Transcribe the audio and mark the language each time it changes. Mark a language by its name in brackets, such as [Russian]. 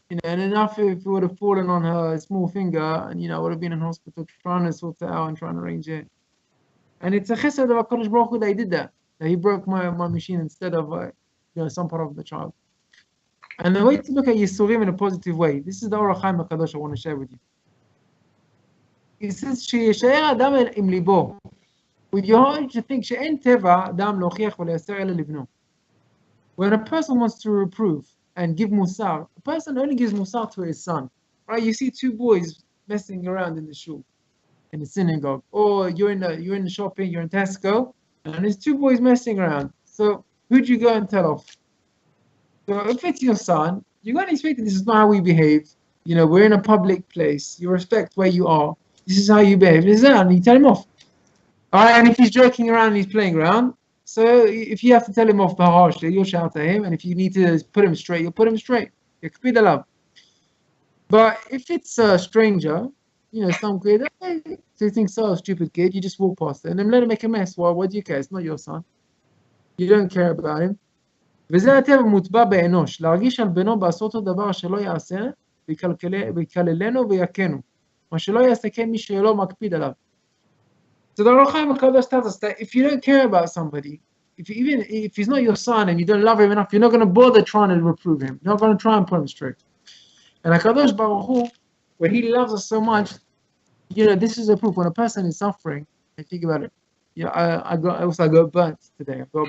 [English] And enough if it would have fallen on her small finger, and would have been in hospital trying to sort it out and trying to arrange it. And it's a chesed of HaKadosh Baruch Hu that he did that. That he broke my machine instead of some part of the child. And the way to look at Yisurim in a positive way, this is the Orach Chaim HaKadosh I want to share with you. It says, [Hebrew] שישאר אדם עם ליבו. [English] With your heart, you should think, [Hebrew] שאין טבע אדם להוכיח ולייסר אלא לבנו. [English] When a person wants to reprove and give musar, a person only gives musar to his son. Right? You see two boys messing around in the shul, in the synagogue, or you're in the shopping, you're in Tesco, and there's two boys messing around. So who'd you go and tell off? So if it's your son, you're going to expect that this is not how we behave. We're in a public place. You respect where you are. This is how you behave. This is that, and you tell him off. All right, and if he's joking around and he's playing around, so if you have to tell him off harshly, you'll shout at him, and if you need to put him straight, you'll put him straight. But if it's a stranger, some kid, hey, so you think, so stupid kid, you just walk past it and then let him make a mess. Well, what do you care? It's not your son. You don't care about him. [Hebrew] וזה הטבע מוטבע באנוש, להרגיש על בנו בעשות הדבר שלא יעשה, ויקללנו ויכנו, מה שלא יעשה כן מי שלא מקפיד עליו. [English] So the Ohr HaChaim HaKadosh tells us that if you don't care about somebody, even if he's not your son and you don't love him enough, you're not going to bother trying to reprove him. You're not going to try and put him straight. And HaKadosh Baruch Hu, when he loves us so much, this is a proof. When a person is suffering, and think about it. I got burnt today.